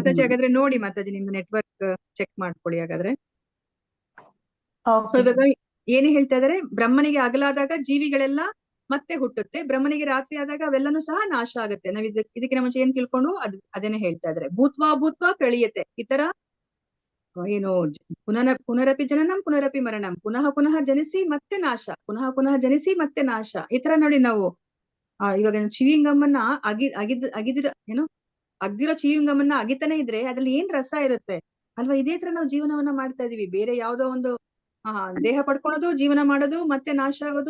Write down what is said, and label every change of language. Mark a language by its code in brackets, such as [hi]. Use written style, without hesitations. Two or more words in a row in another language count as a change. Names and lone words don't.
[kn] ಮಾತಾಜಿ ಹಾಗಾದ್ರೆ ನೋಡಿ ಮಾತಾಜಿ, ನಿಮ್ದು ನೆಟ್ವರ್ಕ್ ಚೆಕ್ ಮಾಡ್ಕೊಳ್ಳಿ ಹಾಗಾದ್ರೆ. So Okay. ಇವಾಗ ಏನೇ ಹೇಳ್ತಾ ಇದಾರೆ, ಬ್ರಹ್ಮನಿಗೆ ಅಗಲಾದಾಗ ಜೀವಿಗಳೆಲ್ಲ ಮತ್ತೆ ಹುಟ್ಟುತ್ತೆ, ಬ್ರಹ್ಮನಿಗೆ ರಾತ್ರಿ ಆದಾಗ ಅವೆಲ್ಲನೂ ಸಹ ನಾಶ ಆಗುತ್ತೆ. ನಾವ್ ಇದಕ್ಕಿಂತ ಮುಂಚೆ ಏನ್ ತಿಳ್ಕೊಂಡು ಅದೇನೆ ಹೇಳ್ತಾ ಇದಾರೆ. [sa] ಭೂತ್ವಾ ಪ್ರಳೀಯತೆ. [kn] ಈ ತರ ಏನು [sa] ಪುನರಪಿ ಜನನಂ ಪುನರಪಿ ಮರಣಂ, [kn] ಪುನಃ ಜನಿಸಿ ಮತ್ತೆ ನಾಶ, ಪುನಃ ಜನಿಸಿ ಮತ್ತೆ ನಾಶ. ಈ ತರ ನೋಡಿ ನಾವು ಇವಾಗ ಚಿವಿಂಗಮ್ಮನ್ನ ಅಗ್ದಿರೋ ಚಿವಿಂಗಮ್ಮನ್ನ ಅಗಿತಾನೆ ಇದ್ರೆ ಅದ್ರಲ್ಲಿ ಏನ್ ರಸ ಇರುತ್ತೆ ಅಲ್ವಾ. ಇದೇ ತರ ನಾವು ಜೀವನವನ್ನ ಮಾಡ್ತಾ ಇದೀವಿ. ಬೇರೆ ಯಾವ್ದೋ ಒಂದು ದೇಹ ಪಡ್ಕೊಳೋದು, ಜೀವನ ಮಾಡೋದು, ಮತ್ತೆ ನಾಶ ಆಗೋದು.